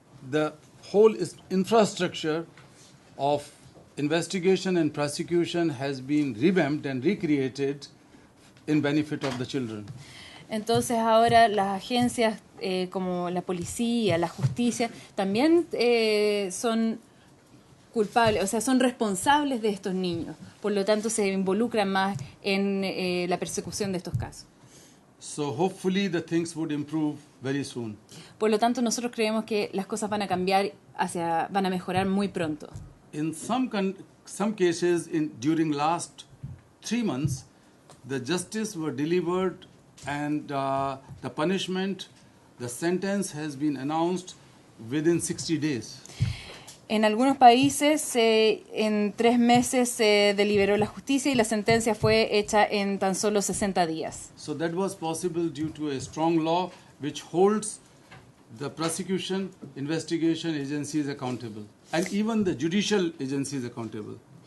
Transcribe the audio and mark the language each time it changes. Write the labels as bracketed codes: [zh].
[en] the whole infrastructure of investigation and prosecution has been revamped and recreated in benefit of the children. [es] Entonces ahora las agencias como la policía, la justicia, también son culpables, o sea, son responsables de estos niños. Por lo tanto, se involucran más en la persecución de estos casos. [en] So hopefully the things would improve very soon. [es] Por lo tanto, nosotros creemos que las cosas van a cambiar, van a mejorar muy pronto. [en] In some cases, during last 3 months, the justice were delivered and the punishment, the sentence has been announced within 60 days. [es] En algunos países, en 3 meses se deliberó la justicia y la sentencia fue hecha en tan solo 60 días. [en] So that was possible due to a strong law which holds the prosecution, investigation agencies accountable, and even the judicial agencies accountable.